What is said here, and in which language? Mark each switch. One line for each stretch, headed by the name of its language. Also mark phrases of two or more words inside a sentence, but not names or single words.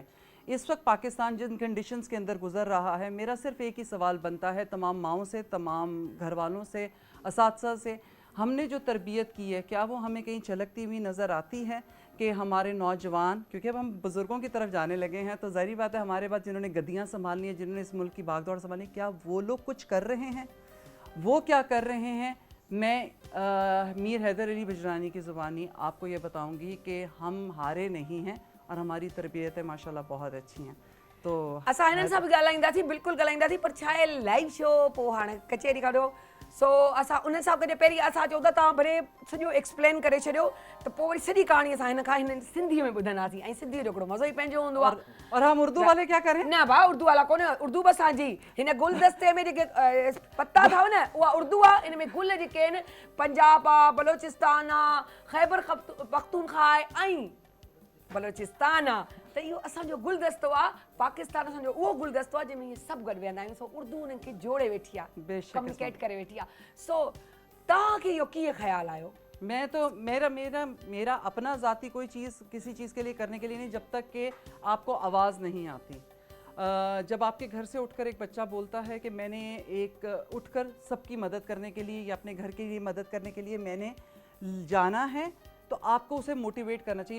Urdu: اس وقت پاکستان جن کنڈیشنز کے اندر گزر رہا ہے، میرا صرف ایک ہی سوال بنتا ہے تمام ماؤں سے، تمام گھر والوں سے، اساتذہ سے، ہم نے جو تربیت کی ہے کیا وہ ہمیں کہیں جھلکتی ہوئی نظر آتی ہے کہ ہمارے نوجوان، کیونکہ اب ہم بزرگوں کی طرف جانے لگے ہیں تو ظاہر بات ہے ہمارے بعد جنہوں نے گدیاں سنبھالنی ہے، جنہوں نے اس ملک کی بھاگ دوڑ سنبھالنی ہے، کیا وہ لوگ کچھ کر رہے ہیں? وہ کیا کر رہے ہیں? میں میر حیدر علی بجرانی کی زبانی آپ کو یہ بتاؤں گی کہ ہم ہارے نہیں ہیں اور ہماری تربیتیں ماشاءاللہ بہت اچھی ہیں. तो
Sindhi: असां हिननि सां बि ॻाल्हाईंदासीं, बिल्कुलु ॻाल्हाईंदासीं, पर छा आहे
English: live show
Sindhi: पोइ हाणे कचहरी खां ॾियो। सो असां उन सां गॾु पहिरीं असां चऊं था तव्हां भले सॼो एक्सप्लेन करे छॾियो त पोइ वरी सॼी कहाणी असां हिन खां हिन सिंधीअ में ॿुधंदासीं ऐं सिंधीअ जो हिकिड़ो मज़ो ई पंहिंजो हूंदो आहे।
Urdu: اور ہم اردو والے کیا کریں?
Sindhi: न भाउ उर्दू वाला कोन्हे, उर्दू बि असांजी हिन गुलदस्ते में जेके पता अथव न उहा उर्दू आहे। इन में गुल जेके आहिनि पंजाब आहे, बलोचिस्तान आहे, ख़ैबर पख्तूनख्वा आहे ऐं बलोचिस्तान आहे, त इहो असांजो गुलदस्तो आहे। पाकिस्तान असांजो उहो गुलदस्तो आहे जंहिंमें इहे सभु गॾु वेहंदा आहियूं। सो उर्दू उन्हनि खे जोड़े वेठी आहे, कम्युनिकेट करे वेठी आहे। सो तव्हांखे इहो कीअं ख़्यालु आयो?
Urdu: میں تو میرا اپنا ذاتی کوئی چیز کسی چیز کے لیے کرنے کے لیے نہیں، جب تک کہ آپ کو آواز نہیں آتی. جب آپ کے گھر سے اٹھ کر ایک بچہ بولتا ہے کہ میں نے ایک اٹھ کر سب کی مدد کرنے کے لیے یا اپنے گھر کے لیے مدد کرنے کے لیے میں نے جانا ہے، تو آپ کو اسے موٹیویٹ کرنا چاہیے.